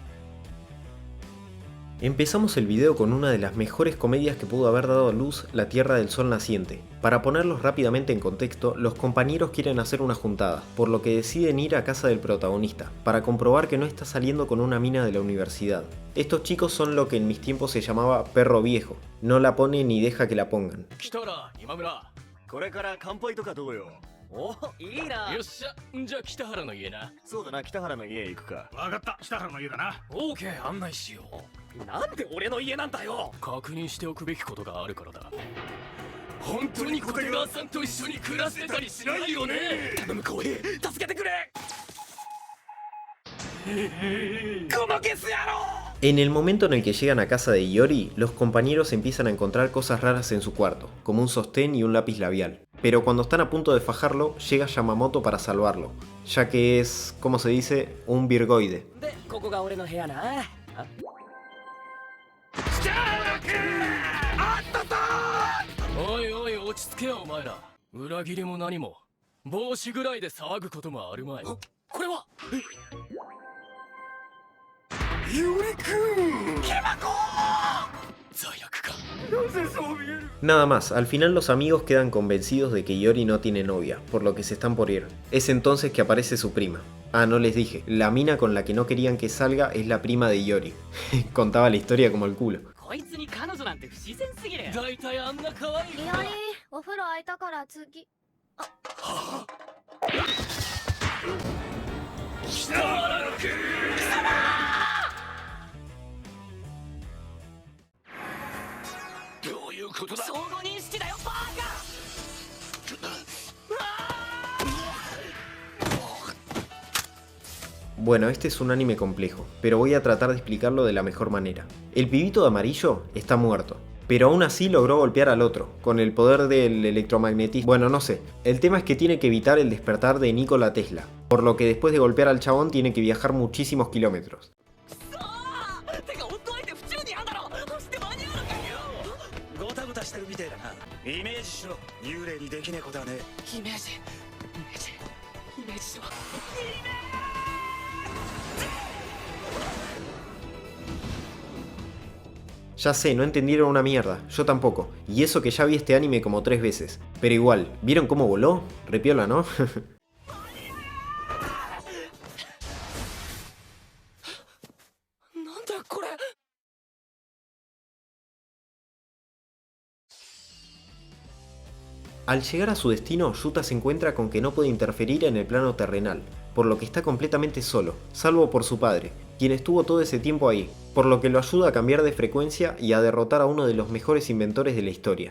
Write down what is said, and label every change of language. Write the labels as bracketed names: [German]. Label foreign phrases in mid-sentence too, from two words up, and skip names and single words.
[Spanish] Empezamos el video con una de las mejores comedias que pudo haber dado a luz la Tierra del Sol naciente. Para ponerlos rápidamente en contexto, los compañeros quieren hacer una juntada, por lo que deciden ir a casa del protagonista, para comprobar que no está saliendo con una mina de la universidad. Estos chicos son lo que en mis tiempos se llamaba perro viejo, no la pone ni deja que la pongan. [Japanese] これから乾杯とかどうよ。お、いいな。よっしゃ、じゃあ北原の家な。そうだな、北原の家へ行くか。わかった、北原の家だな。オーケー、案内しよう。なんで俺の家なんだよ。確認しておくべきことがあるからだ。本当に小手川さんと一緒に暮らしてたりしないよね。頼む浩平、助けてくれ。このゲス野郎。 [Spanish] En el momento en el que llegan a casa de Iori, los compañeros empiezan a encontrar cosas raras en su cuarto, como un sostén y un lápiz labial. Pero cuando están a punto de fajarlo, llega Yamamoto para salvarlo, ya que es, como se dice, un virgoide. [Japanese] で、ここが俺の部屋な。おいおい、落ち着けよお前ら。裏切りも何も帽子ぐらいで騒ぐこともあるまい。これは。 [Spanish] Nada más, al final los amigos quedan convencidos de que Iori no tiene novia, por lo que se están por ir. Es entonces que aparece su prima. Ah, no les dije, la mina con la que no querían que salga es la prima de Iori. Contaba la historia como el culo. [Japanese] こいつに彼女なんて不自然すぎる。だいたいあんな可愛い。いおり、お風呂空いたから次。北原君。どういうことだ。総合認識だよ、バーカ。 [Spanish] Bueno, este es un anime complejo, pero voy a tratar de explicarlo de la mejor manera. El pibito de amarillo está muerto, pero aún así logró golpear al otro, con el poder del electromagnetismo. Bueno, no sé, el tema es que tiene que evitar el despertar de Nikola Tesla, por lo que después de golpear al chabón tiene que viajar muchísimos kilómetros. [Japanese] てか、夫相手普通にあんだろ。走って間に合うのかよ。ゴタゴタしてるみてえだな。イメージしろ。幽霊にできねえことはね。イメージ、イメージ、イメージしろ。 [Spanish] Ya sé, no entendieron una mierda, yo tampoco, y eso que ya vi este anime como 3 veces. Pero igual, ¿vieron cómo voló? Repiola, ¿no? Al llegar a su destino, Yuta se encuentra con que no puede interferir en el plano terrenal, por lo que está completamente solo, salvo por su padre, quien estuvo todo ese tiempo ahí, por lo que lo ayuda a cambiar de frecuencia y a derrotar a uno de los mejores inventores de la historia.